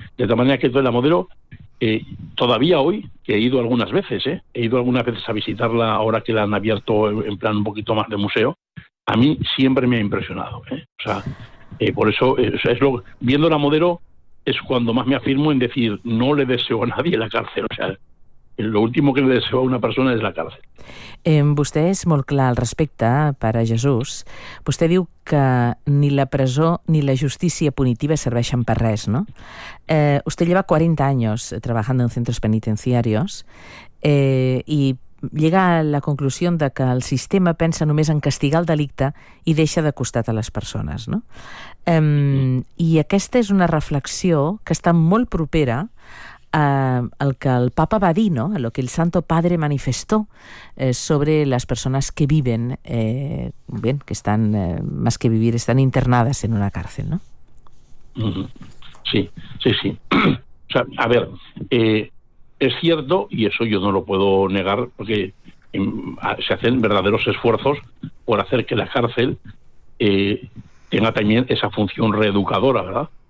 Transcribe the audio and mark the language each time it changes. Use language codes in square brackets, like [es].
[es] De tal manera que toda la Modelo, todavía hoy, que he ido algunas veces, he ido algunas veces a visitarla ahora que la han abierto en plan un poquito más de museo, a mí siempre me ha impresionado, ¿eh? O sea, por eso, viendo la Modelo es cuando más me afirmo en decir, no le deseo a nadie la cárcel, o sea, lo último que le deseo a una persona es la cárcel. [ca] Vostè és molt clar al respecte, pare Jesús. Vostè diu que ni la presó ni la justícia punitiva serveixen per res, no? [es] Usted lleva 40 años trabajando en centros penitenciarios y llega a la conclusión de que [ca] el sistema pensa només en castigar el delicte i deixa de costat a les persones, [es] no? [ca] I aquesta és una reflexió que està molt propera al que el Papa va dir, ¿no? [es] A lo que el Santo Padre manifestó sobre las personas que viven, bien, que están, más que vivir, están internadas en una cárcel, ¿no? Sí, sí, sí. O sea, a ver, es cierto, y eso yo no lo puedo negar, porque se hacen verdaderos esfuerzos por hacer que la cárcel tenga también esa función reeducadora, ¿verdad?